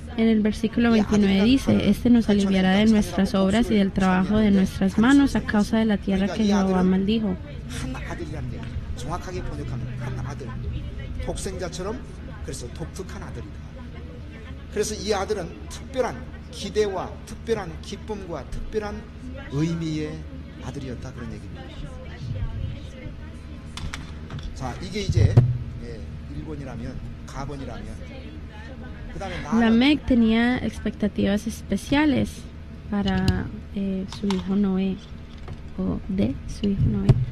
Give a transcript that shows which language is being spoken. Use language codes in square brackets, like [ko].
[es] En el versículo 29 dice, este nos aliviará de nuestras obras y del trabajo de nuestras manos a causa de la tierra que Jehová maldijo. [ko] 한 아들이라는 게 정확하게 번역하면 한 아들. 독생자처럼 그래서 독특한 아들이다. 그래서 이 아들은 특별한 기대와 특별한 기쁨과 특별한 의미의 아들이었다, 그런 얘기입니다. 자, 이게 이제 1번이라면 가번이라면 그다음에 [es] Lamec tenía expectativas especiales para su hijo Noé, o de su hijo Noé.